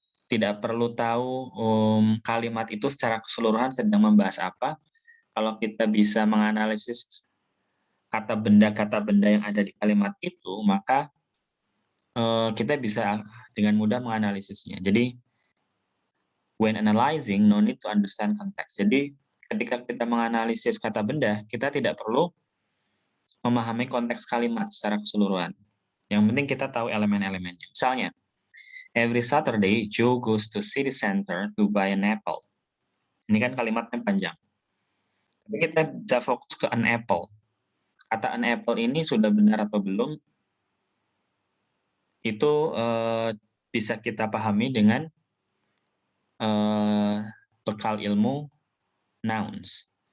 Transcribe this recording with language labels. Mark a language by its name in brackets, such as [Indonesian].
[Indonesian] tidak perlu tahu kalimat itu secara keseluruhan sedang membahas apa. Kalau kita bisa menganalisis kata benda yang ada di kalimat itu, maka kita bisa dengan mudah menganalisisnya. [English] Jadi, when analyzing, no need to understand context. [Indonesian] Jadi, ketika kita menganalisis kata benda, kita tidak perlu memahami konteks kalimat secara keseluruhan. Yang penting kita tahu elemen-elemennya. [English] Misalnya, every Saturday, Joe goes to city center to buy an apple. [Indonesian] Ini kan kalimatnya panjang. Tapi kita bisa fokus ke an apple. Kata an apple ini sudah benar atau belum, itu bisa kita pahami dengan bekal ilmu nouns.